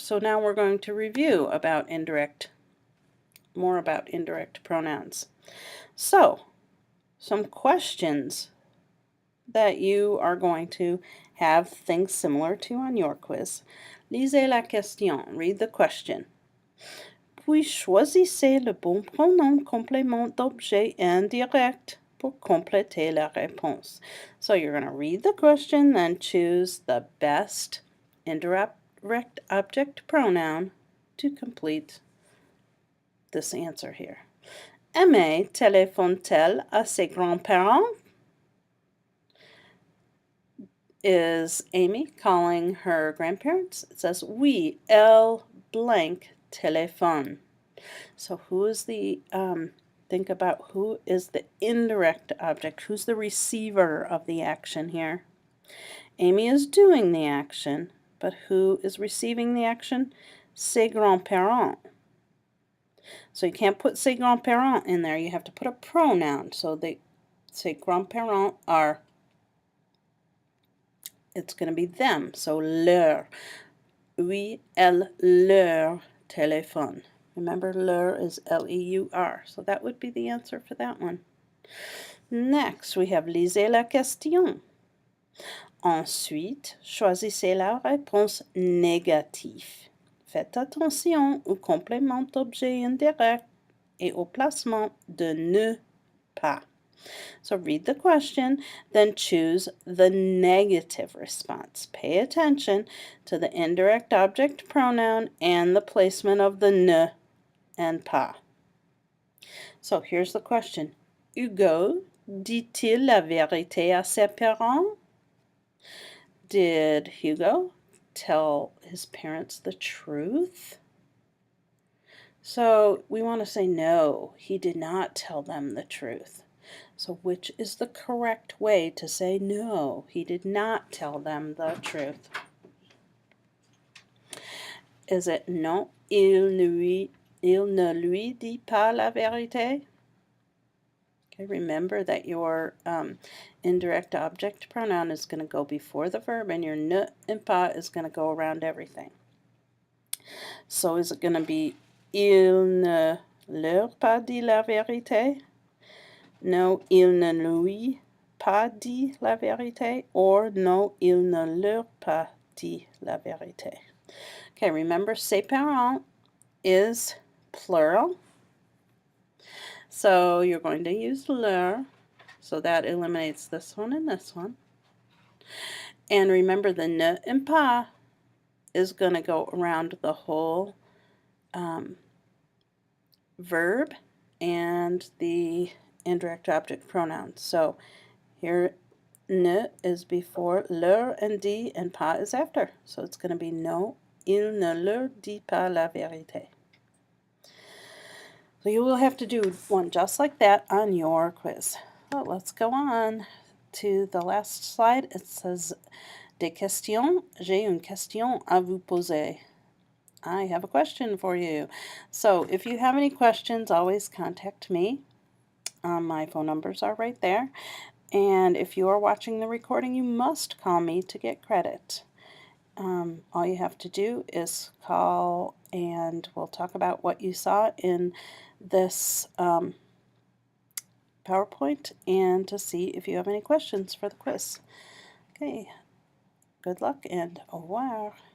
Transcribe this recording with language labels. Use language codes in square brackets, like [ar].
[en] So now we're going to review about more about indirect pronouns. So, some questions that you are going to have things similar to on your quiz. [fr] Lisez la question. [en] Read the question. [fr] Puis choisissez le bon pronom complément d'objet indirect pour compléter la réponse. [en] So you're going to read the question, then choose the best indirect object pronoun to complete this answer here. [fr] Aimée téléphone-t-elle à ses grands-parents? [en] Is Amy calling her grandparents? It says, [fr] oui, elle [en] blank téléphone. So who is the, think about who is the indirect object. Who's the receiver of the action here? Amy is doing the action, but who is receiving the action? Ses grands-parents. So you can't put ses grands-parents in there. You have to put a pronoun. So ses grands-parents are, it's going to be them. So leur. [fr] Oui, elle, leur téléphone. [en] Remember, leur is L-E-U-R. So that would be the answer for that one. Next, we have [fr] lisez la question. Ensuite, choisissez la réponse négative. Faites attention au complément d'objet indirect et au placement de ne pas. [en] So read the question, then choose the negative response. Pay attention to the indirect object pronoun and the placement of the ne and pas. So here's the question. [fr] Hugo dit-il la vérité à ses parents? [en] Did Hugo tell his parents the truth? So we want to say no, he did not tell them the truth. So which is the correct way to say no, he did not tell them the truth? Is it [fr] non, il ne lui dit pas la vérité? [en] Okay, remember that your indirect object pronoun is going to go before the verb and your ne and pas is going to go around everything. So is it going to be [fr] il ne leur pas dit la vérité? No, il ne lui pas dit la vérité, or no, il ne leur pas dit la vérité. [en] Okay, remember ses parents is plural. So you're going to use leur, so that eliminates this one and this one. And remember the ne and pas is going to go around the whole verb and the indirect object pronoun. So here ne is before leur and dit, and pas is after. So it's going to be no, [fr] il ne leur dit pas la vérité. [en] So you will have to do one just like that on your quiz. So let's go on to the last slide. It says, [fr] des questions. J'ai une question à vous poser. [en] I have a question for you. So if you have any questions, always contact me. My phone numbers are right there. And if you are watching the recording, you must call me to get credit. All you have to do is call and we'll talk about what you saw in this PowerPoint and to see if you have any questions for the quiz. Okay, good luck and [fr] au revoir.